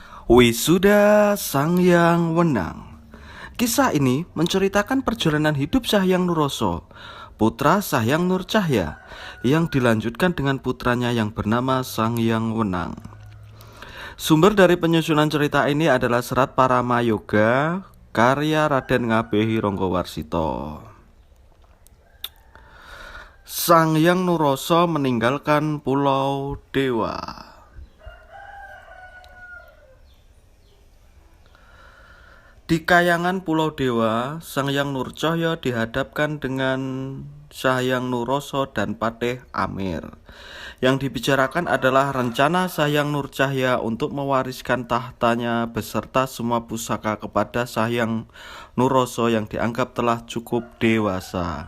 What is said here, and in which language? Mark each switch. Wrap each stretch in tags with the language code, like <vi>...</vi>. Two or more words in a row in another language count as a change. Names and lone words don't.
<id>Wisuda Sang Hyang Wenang. Kisah ini menceritakan perjalanan hidup Sanghyang Nuroso, putra Sanghyang Nurcahya, yang dilanjutkan dengan putranya yang bernama Sanghyang Wenang. Sumber dari penyusunan cerita ini adalah Serat Paramayoga karya Raden Ngabehi Ranggawarsita. Sanghyang Nuroso meninggalkan Pulau Dewa. Di kayangan Pulau Dewa, Sanghyang Nurcahya dihadapkan dengan Sanghyang Nuroso dan Patih Amir. Yang dibicarakan adalah rencana Sanghyang Nurcahya untuk mewariskan tahtanya beserta semua pusaka kepada Sanghyang Nuroso yang dianggap telah cukup dewasa.</id>